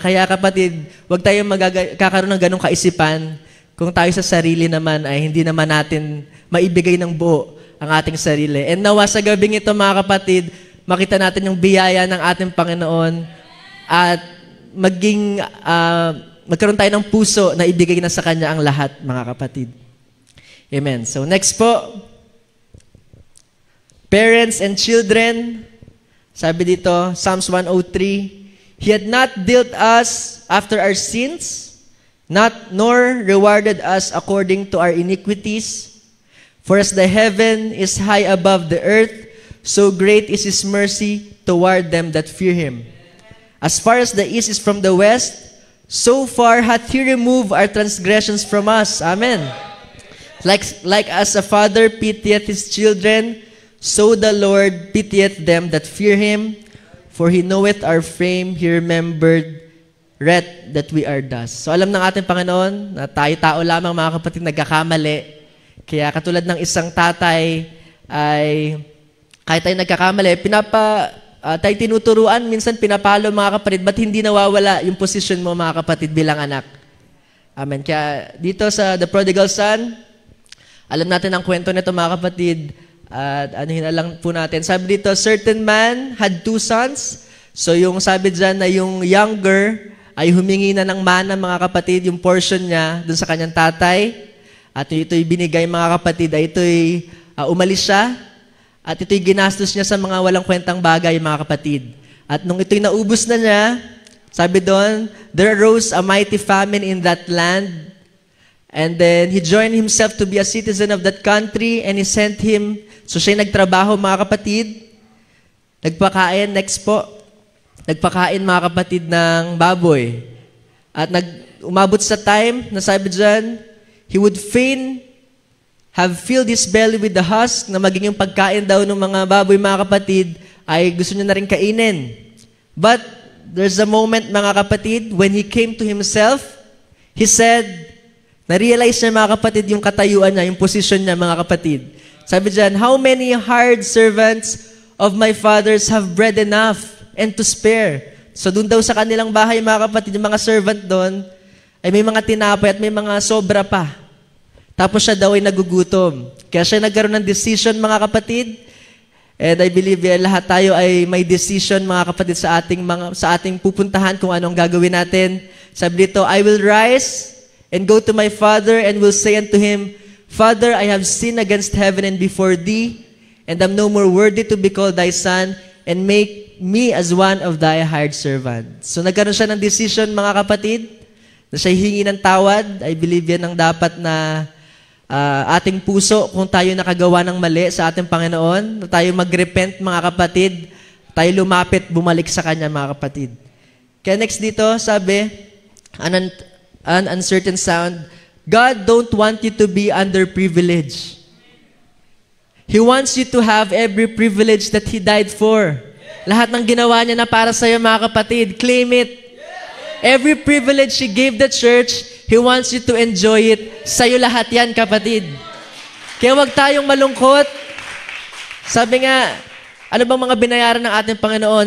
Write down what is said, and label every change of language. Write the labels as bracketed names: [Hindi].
[Filipino] Kaya kapatid, huwag tayong kakaroon ng ganong kaisipan kung tayo sa sarili naman ay hindi naman natin maibigay ng buo ang ating sarili. And nawa sa gabing ito mga kapatid, makita natin yung biyaya ng ating Panginoon at magkaroon tayo ng puso na ibigay na sa Kanya ang lahat, mga kapatid. Amen. [English] So next po, parents and children. [Filipino] Sabi dito, [English] Psalms 103, He had not dealt us after our sins, nor rewarded us according to our iniquities. For as the heaven is high above the earth, so great is His mercy toward them that fear Him. As far as the east is from the west, so far hath He removed our transgressions from us. Amen. Like as a father pitieth his children, so the Lord pitieth them that fear Him, for He knoweth our frame, He remembered that we are dust. [Filipino] So alam ng ating Panginoon na tayo-tao lamang mga kapatid nagkakamali. Kaya katulad ng isang tatay ay kahit tayo nagkakamali, tayo tinuturuan, minsan pinapalo mga kapatid, ba't hindi nawawala yung posisyon mo mga kapatid bilang anak? Amen. Kaya dito sa The Prodigal Son, alam natin ang kwento nito mga kapatid. At anuhin na lang po natin. Sabi dito, [English] certain man had 2 sons. [Filipino] So yung sabi dyan na yung younger ay humingi na ng mana mga kapatid, yung portion niya dun sa kanyang tatay. At ito'y binigay mga kapatid, ay ito'y umalis siya. At ito'y ginastos niya sa mga walang kwentang bagay mga kapatid. At nung ito'y naubos na niya, sabi doon, [English] there arose a mighty famine in that land. And then he joined himself to be a citizen of that country and he sent him. [Filipino] So siya nagtrabaho mga kapatid. Nagpakain, next po. Nagpakain mga kapatid ng baboy. At umabot sa time na sabi dyan, [English] he would fain have filled his belly with the husk [Filipino] na maging yung pagkain daw ng mga baboy mga kapatid ay gusto niya na rin kainin. [English] But there's a moment [Filipino] mga kapatid [English] when he came to himself, he said, [Filipino] na-realize niya mga kapatid [English] yung katayuan niya, yung posisyon niya mga kapatid. [Filipino] Sabi dyan, [English] how many hired servants of my fathers have bread enough and to spare? [Filipino] So doon daw sa kanilang bahay mga kapatid, yung mga servant doon, ay may mga tinapay at may mga sobra pa. Tapos siya daw ay nagugutom. Kaya siya nagkaroon ng decision mga kapatid. [English] And I believe [Filipino] lahat tayo ay may decision mga kapatid sa ating pupuntahan kung anong gagawin natin. Sabi dito, [English] I will rise and go to my father and will say unto him, Father, I have sinned against heaven and before thee, and am no more worthy to be called thy son, and make me as one of thy hired servants. [Filipino] So nagkaroon siya ng decision mga kapatid, na siya hingi ng tawad. [English] I believe [Filipino] yan ang dapat na ating puso kung tayo nakagawa ng mali sa ating Panginoon, na tayo mag-repent mga kapatid, tayo lumapit, bumalik sa Kanya mga kapatid. Kaya next dito, sabi, [English] an uncertain sound, God don't want you to be underprivileged. He wants you to have every privilege that He died for. [Filipino] Lahat ng ginawa niya na para sa'yo, mga kapatid, [English] claim it. Every privilege He gave the church, He wants you to enjoy it. [Filipino] Sa'yo lahat yan, kapatid. Kaya huwag tayong malungkot. Sabi nga, ano bang mga binayaran ng ating Panginoon?